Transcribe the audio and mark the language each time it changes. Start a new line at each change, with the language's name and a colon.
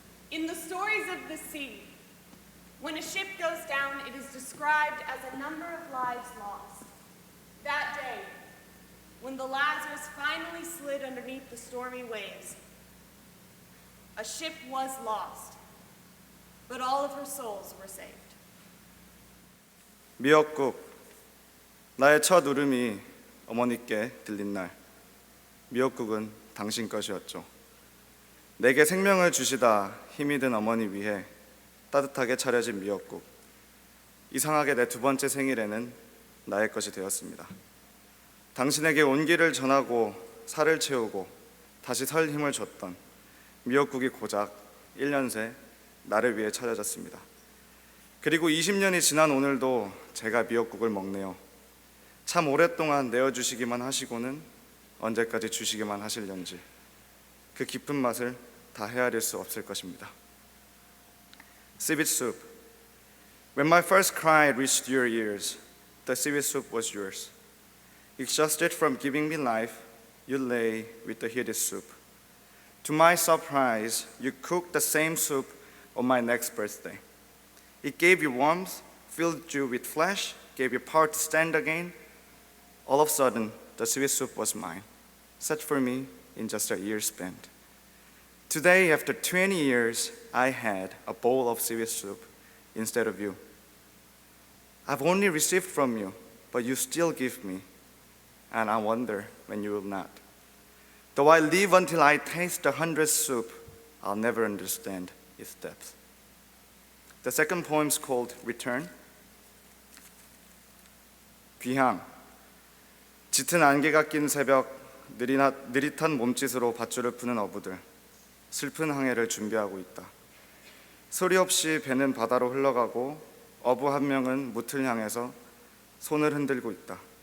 English: In the stories of the sea, when a ship goes down, it is described as a number of lives lost. That day, when the Lazarus finally slid underneath the stormy waves, a ship was lost, but all of her souls were saved.
Korean: 미역국, 나의 첫 울음이 어머니께 들린 날, 미역국은 당신 것이었죠. 내게 생명을 주시다 힘이 든 어머니 위해 따뜻하게 차려진 미역국. 이상하게 내 두 번째 생일에는 나의 것이 되었습니다. 당신에게 온기를 전하고 살을 채우고 다시 설 힘을 줬던 미역국이 고작 1년 새 나를 위해 차려졌습니다. 그리고 20년이 지난 오늘도 제가 미역국을 먹네요. 참 오랫동안 내어주시기만 하시고는 언제까지 주시기만 하실련지 그 깊은 맛을 다 헤아릴 수 없을 것입니다.
English: Seaweed soup. When my first cry reached your ears, the seaweed soup was yours. Exhausted from giving me life, you lay with the heated soup. To my surprise, you cooked the same soup on my next birthday. It gave you warmth, filled you with flesh, gave you power to stand again. All of a sudden, the seaweed soup was mine, set for me in just a year spent. Today, after 20 years, I had a bowl of seaweed soup instead of you. I've only received from you, but you still give me, and I wonder when you will not. Though I live until I taste the 100th soup, I'll never understand its depth. The second poem is called Return.
Korean: 귀향. 짙은 안개가 낀 새벽, 느릿한 몸짓으로 밧줄을 푸는 어부들. 슬픈 항해를 준비하고 있다. 소리 없이 배는 바다로 흘러가고 어부 한 명은 무틀 향해서 손을 흔들고 있다.